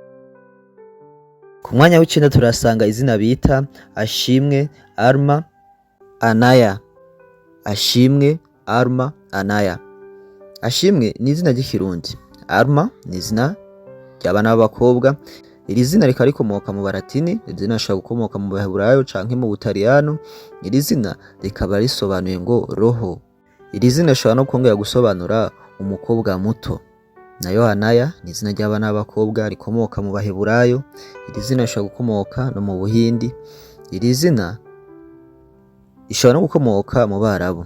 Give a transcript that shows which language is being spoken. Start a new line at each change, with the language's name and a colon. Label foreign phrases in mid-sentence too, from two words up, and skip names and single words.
Rundi: Ku mwanya w'icenda turasanga izina bita Ashimwe Alma Anaya. Ashimwe Alma Anaya. Ashimwe ni izina ry'ikirundi. Alma ni izina ry'abana b'abakobwa. Iri zina rikaba rikomoka mu Baratini. Iri zina rishobora gukomoka mu Baheburayo canke mu Butaliyano. Iri zina rikaba risobanuye ngo roho. Iri zina rishobora no kongera gusobanura umukobwa muto. Nayo Anaya ni izina ry'abana b'abakobwa rikomoka mu Baheburayo. Iri zina rishobora gukomoka no mu Buhindi. Iri zina rishobora no gukomoka mu Barabu.